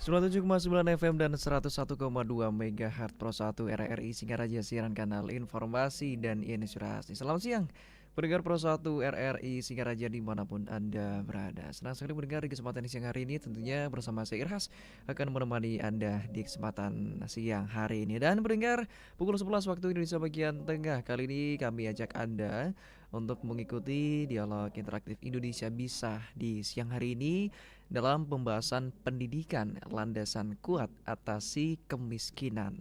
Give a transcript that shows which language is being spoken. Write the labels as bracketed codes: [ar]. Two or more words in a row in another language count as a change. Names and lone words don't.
[id] 107,9 FM dan 101,2 MHz Pro 1 RRI Singaraja siaran kanal informasi dan inspirasi. Selamat siang pendengar Pro 1 RRI Singaraja dimanapun Anda berada. Senang sekali mendengar di kesempatan siang hari ini, tentunya bersama saya Irhas akan menemani Anda di kesempatan siang hari ini. Dan pendengar, pukul 11 waktu Indonesia bagian tengah, kali ini kami ajak Anda untuk mengikuti dialog interaktif Indonesia Bisa di siang hari ini dalam pembahasan pendidikan landasan kuat atasi kemiskinan.